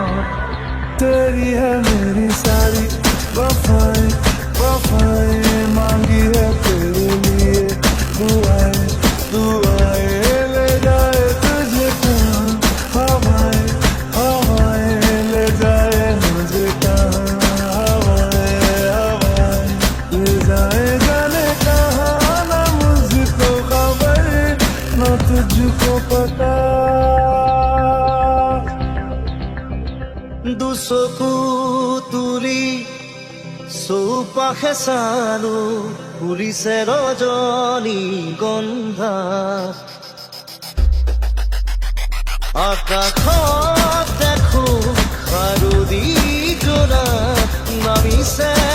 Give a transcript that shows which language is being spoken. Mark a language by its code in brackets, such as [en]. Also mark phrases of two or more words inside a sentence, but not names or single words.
[hi] तेरी है मेरी सारी वफाएं वफाएं मांगी है तेरे लिए दुआएं दुआएं ले जाए तुझे कहाँ हवाएं हवाएं ले जाए मुझे कहाँ हवाएं हवाएं ले जाए जाने कहाँ ना मुझको खबर ना तुझको पता। [as] দুচকু তুলি চৌপাশে চালো ফুলিছে ৰজনী গন্ধা আকাশত দেখো খাৰুদি জোৰা নামিছে